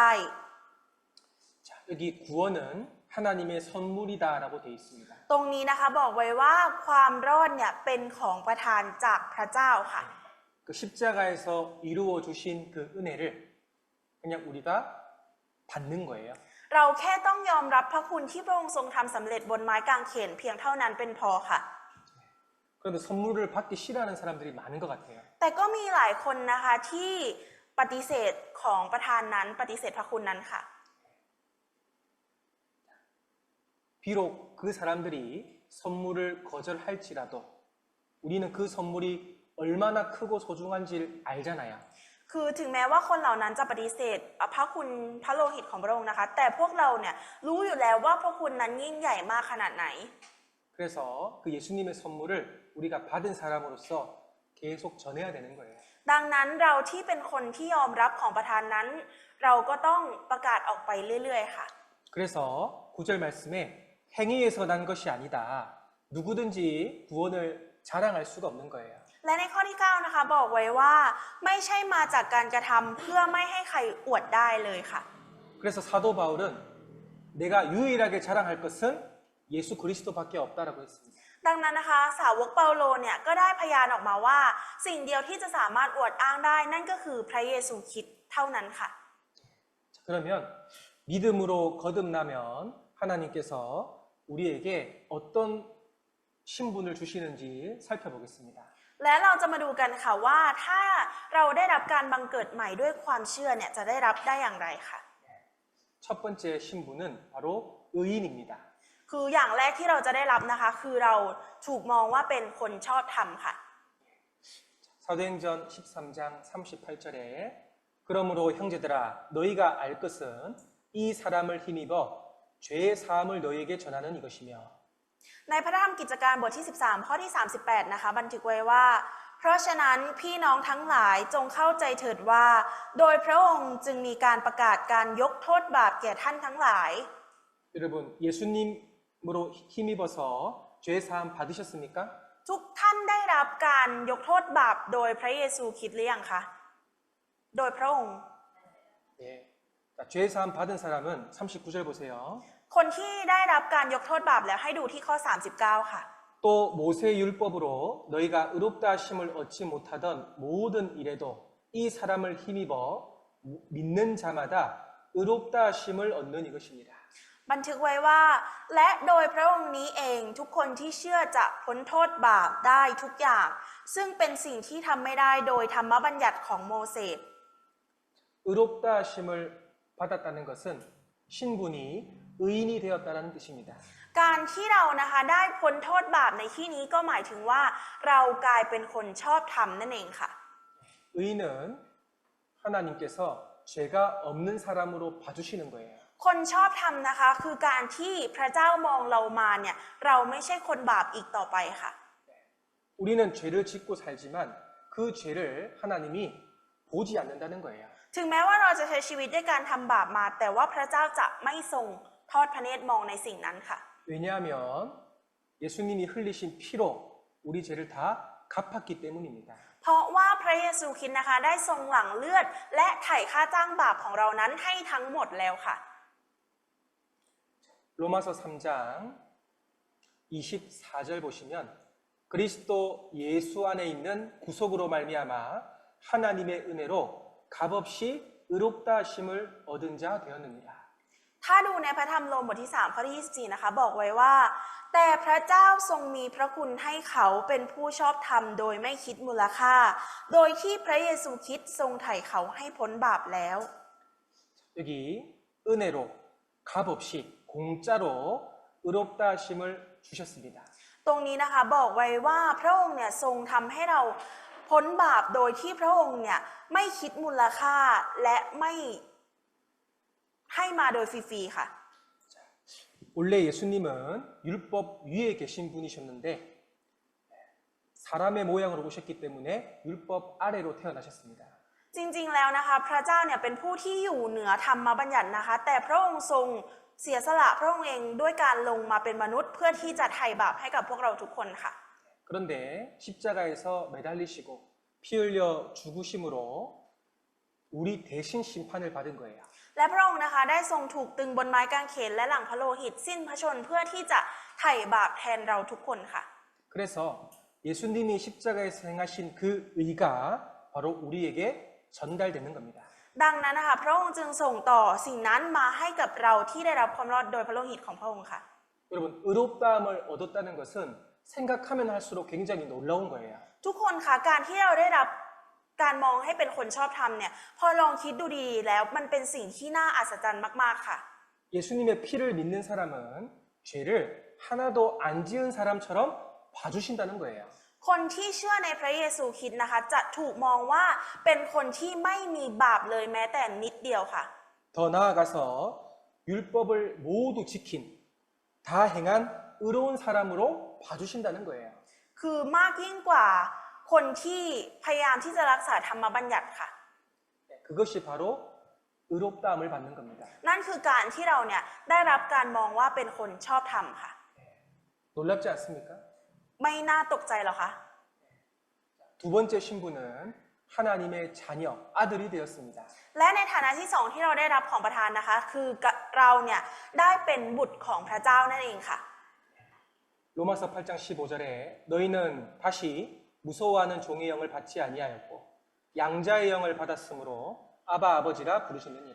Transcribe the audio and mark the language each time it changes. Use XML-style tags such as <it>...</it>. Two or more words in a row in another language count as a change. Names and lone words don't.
<ko>자, 여기 구원은 하나님의 선물이다라고 되어 있습니다.</ko> <th>ตรงนี้นะคะบอกไว้ว่าความรอดเนี่ยเป็นของประทานจากพระเจ้าค่ะ</th> <ko>그 십자가에서 이루어 주신 그 은혜를 그냥 우리가 받는 거예요.</ko> <th>เราแค่ต้องยอมรับพระคุณที่พระองค์ทรงทำสำเร็จบนไม้กางเขนเพียงเท่านั้นเป็นพอค่ะ</th> <ko>그런데 선물을 받기 싫어하는 사람들이 많은 것 같아요.</ko> <th>แต่ก็มีหลายคนนะคะที่ปฏิเสธของประทานนั้นปฏิเสธพระคุณนั้นค่ะ</th> <ko>비록 그 사람들이 선물을 거절할지라도 우리는 그 선물이 얼마나 크고 소중한지를 알잖아요.</ko> <th>คือถึงแม้ว่าคนเหล่านั้นจะปฏิเสธพระคุณพระโลหิตของพระองค์นะคะ แต่พวกเราเนี่ยรู้อยู่แล้วว่าพระคุณนั้นยิ่งใหญ่มากขนาดไหน</th> <ko>그래서 그 예수님의 선물을 우리가 받은 사람으로서 계속 전해야 되는 거예요.</ko> <th>ดังนั้นเราที่เป็นคนที่ยอมรับของประทานนั้น เราก็ต้องประกาศออกไปเรื่อยๆค่ะ</th> <ko>그래서 9절 말씀에 행위에서 난 것이 아니다. 누구든지 구원을 자랑할 수가 없는 거예요.</ko> <th>และในข้อที่ 9 นะคะบอกไว้ว่าไม่ใช่มาจากการกระทำเพื่อไม่ให้ใครอวดได้เลยค่ะ</th> <ko>그래서 사도 바울은 내가 유일하게 자랑할 것은 예수 그리스도밖에 없다라고 했습니다.</ko> <th>ดังนั้นนะคะสาวกเปาโลเนี่ยก็ได้พยานออกมาว่าสิ่งเดียวที่จะสามารถอวดอ้างได้นั่นก็คือพระเยซูคริสต์เท่านั้นค่ะ</th> <ko>자, 그러면 믿음으로 거듭나면 하나님께서 우리에게 어떤 신분을 주시는지 살펴보겠습니다.</ko> <th>และเราจะมาดูกันค่ะว่าถ้าเราได้รับการบังเกิดใหม่ด้วยความเชื่อเนี่ยจะได้รับได้อย่างไรค่ะ</th> <ko>첫 번째 신분은 바로 의인입니다.</ko> <th>คืออย่างแรกที่เราจะได้รับนะคะคือเราถูกมองว่าเป็นคนชอบธรรมค่ะ</th> <ko>사도행전 13장 38절에 그러므로 형제들아 너희가 알 것은 이 사람을 힘입어 죄의 사함을 너희에게 전하는 이것이며</ko> <th>ในพระธรรมกิจการบทที่ 13 ข้อที่ 38 นะคะบันทึกไว้ว่า เพราะฉะนั้นพี่น้องทั้งหลายจงเข้าใจเถิดว่า โดยพระองค์จึงมีการประกาศการยกโทษบาปแก่ท่านทั้งหลาย</th> <ko>여러분 예수님으로 힘입어서 죄의 사함 받으셨습니까?</ko> <th>ทุกท่านได้รับการยกโทษบาปโดยพระเยซูคริสต์หรือยังคะโดยพระองค์</th> <ko>예. 자, 죄의 사함 받은 사람은 39절 보세요.</ko> <th>คนที่ได้รับการยกโทษบาปแล้วให้ดูที่ข้อ 39 ค่ะ</th> <ko>또 모세 율법으로 너희가 의롭다 하심을 얻지 못하던 모든 일에도 이 사람을 힘입어 믿는 자마다 의롭다 하심을 얻는 이것입니다.</ko> <th>บันทึกไว้ว่าและโดยพระองค์นี้เองทุกคนที่เชื่อจะพ้นโทษบาปได้ทุกอย่าง ซึ่งเป็นสิ่งที่ทำไม่ได้โดยธรรมบัญญัติของโมเสส</th> <ko>의롭다 하심을 받았다는 것은 신분이 의인이 되었다는 뜻입니다.</ko> <th>การที่เรานะคะได้พ้นโทษบาปในที่นี้ก็หมายถึงว่าเรากลายเป็นคนชอบธรรมนั่นเองค่ะ</th> <ko>의인은 하나님께서 죄가 없는 사람으로 봐주시는 거예요.</ko> <th>คนชอบธรรมนะคะคือการที่พระเจ้ามองเรามาเนี่ยเราไม่ใช่คนบาปอีกต่อไปค่ะ</th> <ko>우리는 죄를 짓고 살지만 그 죄를 하나님이 보지 않는다는 거예요.</ko> <th>ถึงแม้ว่าเราจะใช้ชีวิตด้วยการทำบาปมา แต่ว่าพระเจ้าจะไม่ทรงทอดพระเนตรมองในสิ่งนั้นค่ะ</th> <ko>왜냐하면 예수님이 흘리신 피로 우리 죄를 다 갚았기 때문입니다.</ko> <th>เพราะว่าพระเยซูคริสต์นะคะได้ทรงหลั่งเลือดและไถ่ค่าจ้างบาปของเรานั้นให้ทั้งหมดแล้วค่ะ</th> <ko>로마서 3장 24절 보시면 그리스도 예수 안에 있는 구속으로 말미암아 하나님의 은혜로 값없이 의롭다 하심을 얻은 자 되었느니라.</ko> <th>ถ้าดูในพระธรรมโรมบทที่ 3 ข้อที่ 24 นะคะบอกไว้ว่า แต่พระเจ้าทรงมีพระคุณให้เขาเป็นผู้ชอบธรรมโดยไม่คิดมูลค่า โดยที่พระเยซูคริสต์ทรงไถ่เขาให้พ้นบาปแล้ว</th> <ko>여기 은혜로 값없이 공짜로 의롭다 하심을 주셨습니다.</ko> <th>ตรงนี้นะคะบอกไว้ว่าพระองค์เนี่ยทรงทำให้เราพ้นบาปโดยที่พระองค์เนี่ยไม่คิดมูลค่าและไม่ให้มาโดยฟรีๆค่ะ</th> <ko>원래 예수님은 율법 위에 계신 분이셨는데 사람의 모양으로 오셨기 때문에 율법 아래로 태어나셨습니다.</ko> <th>จริงๆแล้วนะคะพระเจ้าเนี่ยเป็นผู้ที่อยู่เหนือธรรมบัญญัตินะคะแต่พระองค์ทรงเสียสละพระองค์เองด้วยการลงมาเป็นมนุษย์เพื่อที่จะไถ่บาปให้กับพวกเราทุกคนค่ะ</th> <ko>그런데 십자가에서 매달리시고 피 흘려 죽으심으로 우리 대신 심판을 받은 거예요.</ko> <th>และพระองค์นะคะได้ทรงถูกตึงบนไม้กางเขนและหลังพระโลหิตสิ้นพระชนม์เพื่อที่จะไถ่บาปแทนเราทุกคนค่ะ</th> <ko>그래서 예수님이 십자가에서 행하신 그 의가 바로 우리에게 전달되는 겁니다.</ko> <th>ดังนั้นนะคะพระองค์จึงส่งต่อสิ่งนั้นมาให้กับเราที่ได้รับความรอดโดยพระโลหิตของพระองค์ค่ะ</th> <ko>여러분 의롭다함을 얻었다는 것은 생각하면 할수록 굉장히 놀라운 거예요.</ko> <th>ทุกคนคะการที่เราได้รับการมองให้เป็นคนชอบธรรมเนี่ยพอลองคิดดูดีๆแล้วมันเป็นสิ่งที่น่าอัศจรรย์มากๆค่ะ</th> <ko>예수님의 피를 믿는 사람은 죄를 하나도 안 지은 사람처럼 봐주신다는 거예요.</ko> <th>คนที่เชื่อในพระเยซูคริสต์นะคะจะถูกมองว่าเป็นคนที่ไม่มีบาปเลยแม้แต่นิดเดียวค่ะ</th> <ko>더 나아가서 율법을 모두 지킨 다 행한 의로운 사람으로 봐주신다는 거예요.</ko> <th>คือมากยิ่งกว่าคนที่พยายามที่จะรักษาธรรมบัญญัติค่ะ</th> <ko>그것이 바로 의롭다함을 받는 겁니다.</ko> <th>นั่นคือการที่เราเนี่ยได้รับการมองว่าเป็นคนชอบธรรมค่ะ</th> <ko>놀랍지 않습니까?</ko> <th>ไม่น่าตกใจหรอคะ</th> <ko>두 번째 신분은 하나님의 자녀, 아들이 되었습니다.</ko> <th>และในฐานะที่สองที่เราได้รับของประทานนะคะ คือเราเนี่ยได้เป็นบุตรของพระเจ้านั่นเองค่ะ</th> <ko>로마서 8장 15절에 너희는 다시 무서워하는 종의 영을 받지 아니하였고 양자의 영을 받았으므로 아바 아버지라 부르시느니라.</ko>